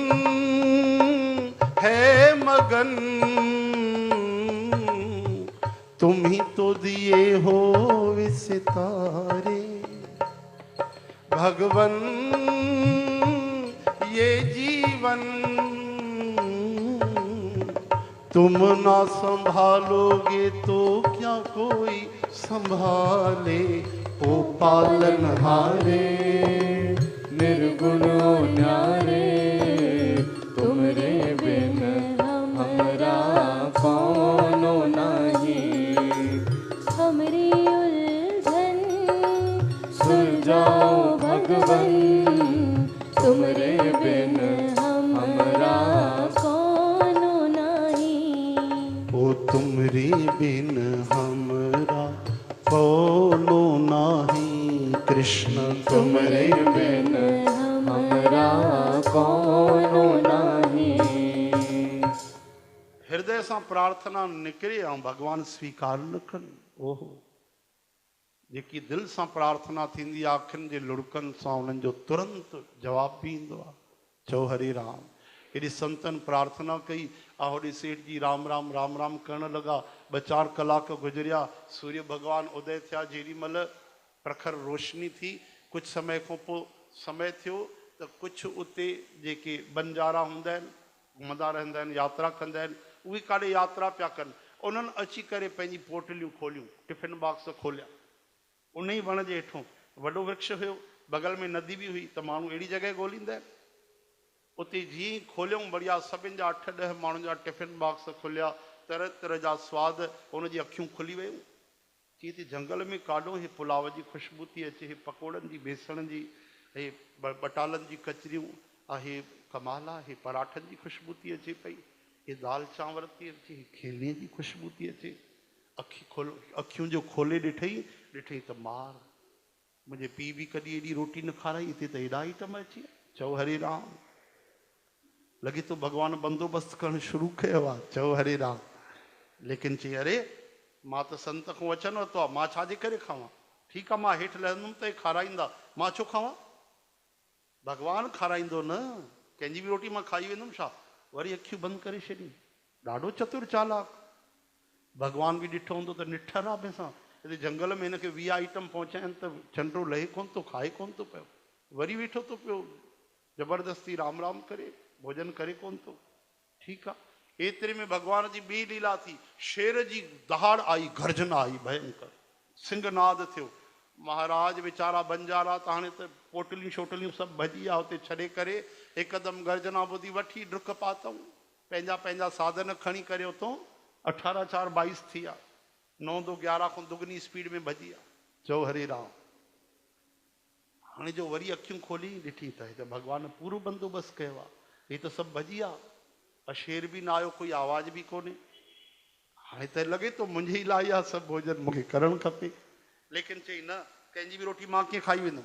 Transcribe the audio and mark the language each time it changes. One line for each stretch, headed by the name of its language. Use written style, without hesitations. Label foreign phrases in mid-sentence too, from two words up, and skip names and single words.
Hindi: है मगन, तुम ही तो दिए हो सितारे, भगवन ये जीवन तुम ना संभालोगे तो क्या कोई संभाले, ओ पालनहारे निर्गुण न्यारे, तुमरे बिन हमरा कौनो नहीं। हमरी उलझन सुलझाओ भगवन, तुमरे बिन हमरा कौनो नहीं। ओ तुमरे बिन हमरा कौनो नाही, कृष्ण तुमरे बिन हमरा कौनो नहीं।
Sindhi: हृदय सां प्रार्थना निकिरे ऐं भगवान स्वीकार न कनि। ओहो, जेकी दिलि सां प्रार्थना थींदी आहे अखियुनि जे लुड़कनि सां उन्हनि जो तुरंत जवाब बि ईंदो आहे। चओ हरे राम। हेॾी संतनि प्रार्थना कई, होॾे सेठ जी राम राम राम राम करण लॻा। 2-4 कलाक गुज़रिया, सूर्य भगवान उदय थिया। जेॾी महिल प्रखर रोशनी थी, कुझु समय खां पोइ समय थियो त कुझु उते जेके बंजारा हूंदा आहिनि, घुमंदा रहंदा आहिनि, यात्रा कंदा आहिनि, उहे काॾे यात्रा पिया कनि। उन्हनि अची करे पंहिंजी पोटलियूं खोलियूं,
English: tiffin box
Sindhi: खोलिया। उन ई वण जे हेठों वॾो वृक्ष हुयो, बगल में नदी बि हुई, त माण्हू अहिड़ी जॻह ॻोल्हींदा आहिनि। उते जीअं ई खोलियऊं, बढ़िया सभिनि जा 8-10 माण्हुनि जा
English: tiffin box
Sindhi: खुलिया, तरह तरह जा सवाद, हुनजी अखियूं खुली वियूं। चई थी जंगल में काॾो हे पुलाव जी ख़ुशबू थी अचे, हे पकोड़नि जी, बेसण जी, हे बटालनि जी कचरियूं, हे कमाल आहे, हे पराठनि जी ख़ुशबू थी अचे पई, हे दाल चांवर थी अचे, हे खीरनीअ जी ख़ुशबू थी अचे। अखियूं जो खोले ॾिठई त मार, मुंहिंजे पीउ बि कॾहिं एॾी रोटी न खाराई, हिते त हेॾा आइटम अची विया। चओ हरे राम। लॻे थो भॻवानु बंदोबस्तु करणु शुरू कयो आहे। चओ हरे राम। लेकिन चई अरे मां त संत खां वचन वरितो आहे, मां छाजे करे खावां? ठीकु आहे, मां हेठि लहंदुमि त खाराईंदा, मां छो खावां? भॻवानु खाराईंदो न, कंहिंजी बि रोटी मां खाई वेंदुमि छा? वरी अखियूं बंदि करे छॾियूं। ॾाढो चतुर चालाक। भॻवान बि ॾिठो हूंदो त निठर आहे भैंसां, हिते जंगल में हिनखे 20 आइटम पहुचाइनि त चंडो लहे कोन थो, खाए कोन थो पियो, वरी वेठो थो पियो ज़बरदस्ती राम राम करे, भोजन करे कोन थो। ठीकु आहे। एतिरे में भगवान जी ॿी लीला थी। शेर जी दहाड़ आई, गर्जना आई भयंकर, सिंहनाद थियो। महाराज वीचारा बंजारा त हाणे त पोटलियूं शोटलियूं सभु भॼी विया, हुते छॾे करे हिकदमि गर्जना ॿुधी वठी डुक पातऊं, पंहिंजा पंहिंजा साधन खणी करे उतां 18-4-22 थी विया, 9-2-11 खां दुगनी स्पीड में भॼी विया। चओ हरे राम। हाणे जो वरी अखियूं खोली ॾिठी त हे त भॻवानु पूरो बंदोबस्तु कयो आहे, हे त सभु भॼी विया, शेर बि न आयो, कोई आवाज़ बि कोन्हे। हाणे त लॻे थो मुंहिंजी लाइ आहे सभु भोजन, मूंखे करणु खपे। लेकिन चई न, कंहिंजी बि रोटी मां कीअं खाई वेंदुमि?